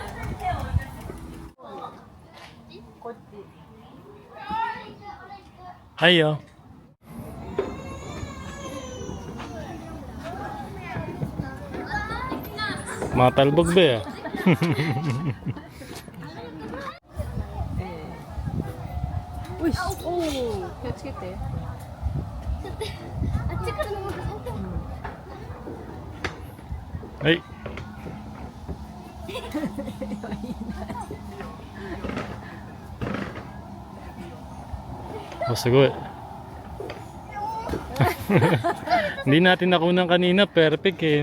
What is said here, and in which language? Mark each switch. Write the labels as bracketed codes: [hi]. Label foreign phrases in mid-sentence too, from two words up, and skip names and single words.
[ceb] Ayo. Mga talbog ba eh? Uy! Oh! Kiyot-kiyot eh. [ja] あっちからの方が本当。 [ceb] Ay. Oh, sugod. [tl] Hindi natin nakunan kanina, perfect eh.